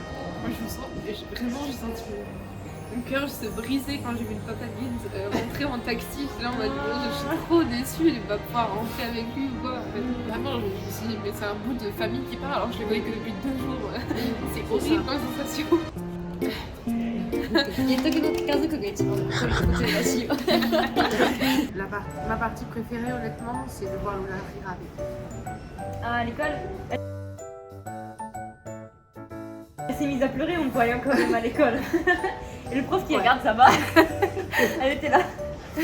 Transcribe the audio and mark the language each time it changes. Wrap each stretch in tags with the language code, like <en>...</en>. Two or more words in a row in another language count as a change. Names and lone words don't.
<fr>Moi, vraiment, j'ai senti mon cœur se briser quand j'ai vu le Papa Guide rentrer en taxi. J'étais là en mode, je suis trop déçue, il va pas pouvoir rentrer avec lui ou quoi. En fait, vraiment, je me suis dit, mais c'est un bout de famille qui part alors que je les voyais que depuis 2 jours. C'est horrible comme sensation. 言っとくの家族が一番これこれらしいよ。 Ma partie préférée, honnêtement, c'est de voir Lola rire avec. Ah, à l'école Elle s'est mise à pleurer, on me voyait quand même à l'école. Et le prof qui regarde, ça va. Elle était là. Elle</fr>